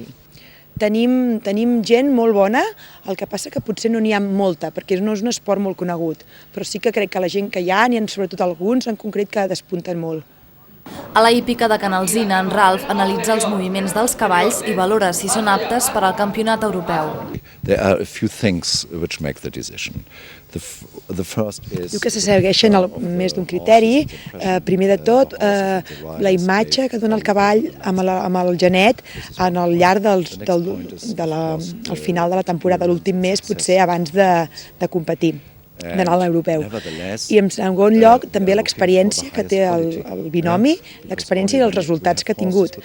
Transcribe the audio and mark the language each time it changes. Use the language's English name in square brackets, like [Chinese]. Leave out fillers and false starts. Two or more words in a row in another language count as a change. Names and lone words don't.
[Catalan] Tenim gent molt bona, el que passa que potser no n'hi ha molta, perquè no és un esport molt conegut, però sí que crec que la gent que hi ha, n'hi ha sobretot alguns en concret que despunten molt. A la hípica de Canalzina, en Ralf analitza els moviments dels cavalls i valora si són aptes per al campionat europeu. [English] There are a few things which make the decision. The first is... [Catalan] Diu que se segueixen més d'un criteri. Primer de tot, la imatge que dona el cavall amb el genet al llarg al final de la temporada, l'últim mes, potser abans de competir, d'anar a l'europeu. I en segon lloc també l'experiència que té el binomi, l'experiència i els resultats que ha tingut.